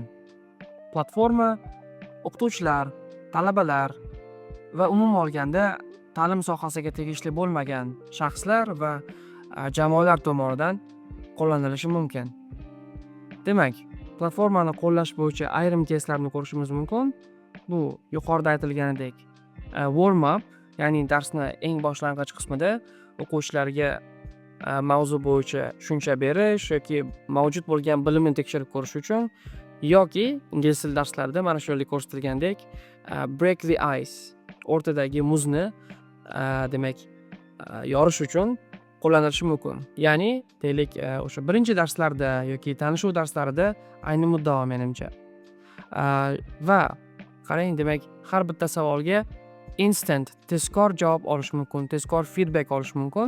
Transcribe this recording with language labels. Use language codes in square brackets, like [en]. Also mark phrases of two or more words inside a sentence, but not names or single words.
[uz] Platforma o'qituvchilar, talabalar va umuman olganda ta'lim sohasiga tegishli bo'lmagan shaxslar va jamoalar tomonidan qo'llanilishi mumkin. Demak, platformani qo'llash bo'yicha ayrim testlarni ko'rishimiz mumkin. Bu yuqorida aytilganidek [en] warm up, [uz] ya'ni darsni eng boshlang'ich qismida o'quvchilarga mavzu bo'yicha tushuncha berish yoki mavjud bo'lgan bilimni tekshirib ko'rish uchun, yoki ingliz tili darslarida mana shu yerda ko'rsatilgandek [en] break the ice, [uz] o'rtadagi muzni demak yorish uchun qo'llanilishi mumkin. Ya'ni deylik o'sha birinchi darslarda yoki tanishuv darslarida ayni muddao menimcha. Va qarang, demak har bitta savolga instant tezkor javob olish mumkin, tezkor feedback olish mumkin.